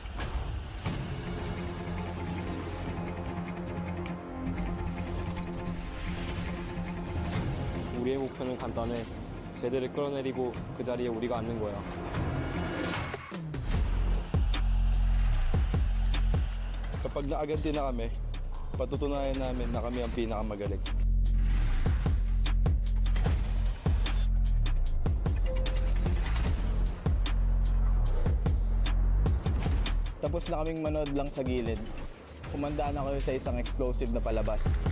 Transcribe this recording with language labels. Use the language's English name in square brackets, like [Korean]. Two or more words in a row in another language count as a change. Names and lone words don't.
[Korean] 우리의 목표는 간단해. 쟤들을 끌어내리고 그 자리에 우리가 앉는 거야. [Filipino] Kapag naaganti na kami, patutunayan namin na kami ang pinakamagaling. Tapos na kaming manood lang sa gilid. Kumandaan na kayo sa isang explosive na palabas.